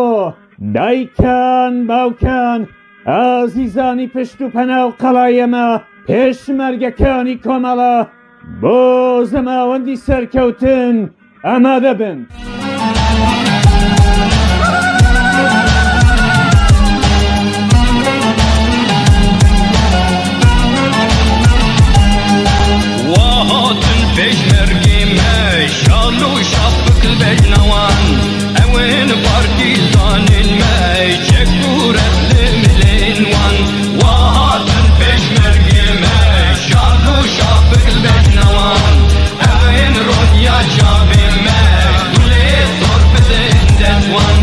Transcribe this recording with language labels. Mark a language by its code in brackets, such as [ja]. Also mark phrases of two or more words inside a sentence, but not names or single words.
[ckb] دایکان باوکان، ئازیزانی پشت و پەنا و قەڵایەمە، پێشمەرگەکانی کۆمەڵە، بۆ زەماوەندی سەرکەوتن ئامادە بن. [ku] وهاتن پێشمەرگی me şal û şapik bejnawan ewên partîzanên me çek û revli milên wan. Wahatin pêşmergê me şal û şapik bejnawan ewên ronya çavê me gulê sor bidin detwan.